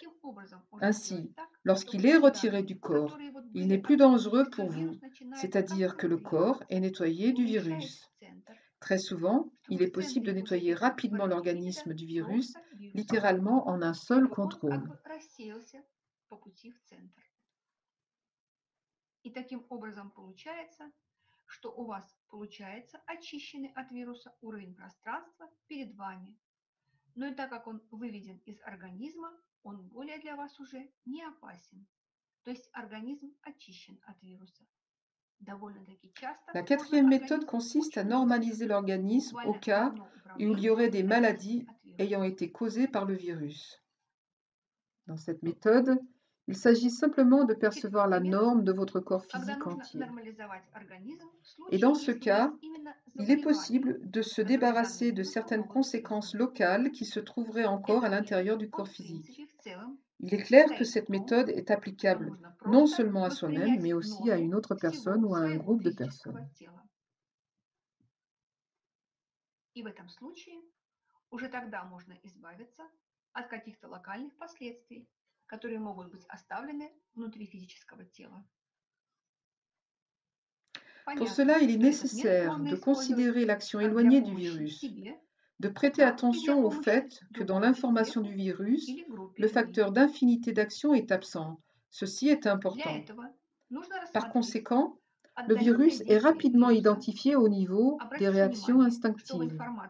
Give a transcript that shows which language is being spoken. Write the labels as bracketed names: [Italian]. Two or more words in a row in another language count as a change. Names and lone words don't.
[French] Ainsi, lorsqu'il est retiré du corps, il n'est plus dangereux pour vous, c'est-à-dire que le corps est nettoyé du virus. Très souvent, il est possible de nettoyer rapidement l'organisme du virus, littéralement en un seul contrôle. [Russian] И таким образом получается, что у вас получается очищенный от вируса уровень пространства перед вами. Но и так как он выведен из организма, он более для вас уже не опасен. То есть организм очищен от вируса. [French] La quatrième méthode consiste à normaliser l'organisme au cas où il y aurait des maladies ayant été causées par le virus. Dans cette méthode, il s'agit simplement de percevoir la norme de votre corps physique entier. Et dans ce cas, il est possible de se débarrasser de certaines conséquences locales qui se trouveraient encore à l'intérieur du corps physique. Il est clair que cette méthode est applicable non seulement à soi-même, mais aussi à une autre personne ou à un groupe de personnes. [Russian] И в этом случае уже тогда можно избавиться от каких-то локальных последствий, которые могут быть оставлены внутри физического тела. [French] Pour cela, il est nécessaire de considérer l'action éloignée du virus, de prêter attention au fait que dans l'information du virus, le facteur d'infinité d'action est absent. Ceci est important. Par conséquent, le virus est rapidement identifié au niveau des réactions instinctives.